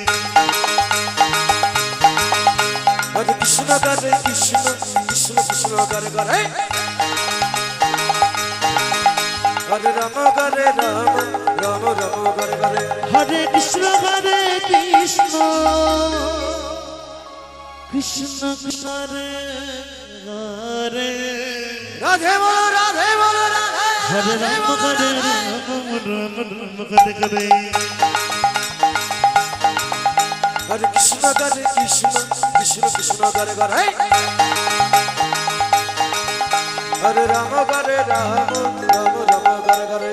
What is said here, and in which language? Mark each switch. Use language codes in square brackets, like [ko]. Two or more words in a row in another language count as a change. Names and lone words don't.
[sa] হরে কৃষ্ণ হরে কৃষ্ণ কৃষ্ণ কৃষ্ণ হরে হরে হরে রাম হরে রাম রাম রাম হরে হরে হরে কৃষ্ণ কৃষ্ণ কৃষ্ণ হরে হরে [bn] রাধে বল রাধে বল [sa] হরে রাম হরে রাম হরে Hare Krishna, Krishna Krishna Hare Hare, Hare Rama, Hare Rama, Rama Rama Hare Hare.